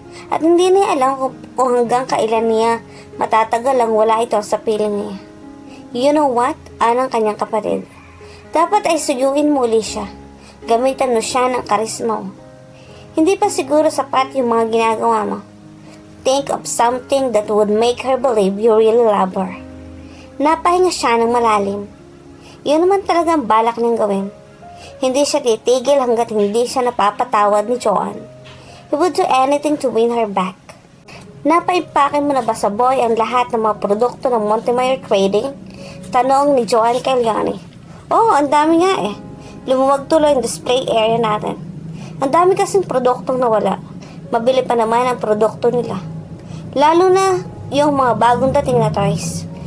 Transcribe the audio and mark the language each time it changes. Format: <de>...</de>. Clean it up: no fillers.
<tl>At hindi niya alam kung hanggang kailan niya matatagal ang wala ito sa piling niya.</tl> <en>You know what?</en> <tl>Anang kanyang kapatid. Dapat ay suyuin mo uli siya. Gamitan mo siya ng karisma mo. Hindi pa siguro sapat yung mga ginagawa mo.</tl> <en>Think of something that would make her believe you really love her.</en> <tl>Napahinga siya ng malalim. Yun naman talaga ang balak niyang gawin. Hindi siya titigil hanggat hindi siya napapatawad ni Joanne.</tl> <en>He would do anything to win her back.</en> <tl>Napaipakin mo na ba sa boy ang lahat ng mga produkto ng Montemayor Trading? Tanong ni Joanne kay Leonie. Oo, ang dami nga eh. Lumuwag tuloy ang display area natin. Ang dami kasing produktong nawala. Mabili pa naman ang produkto nila. Lalo na yung mga bagong dating na toys.</tl>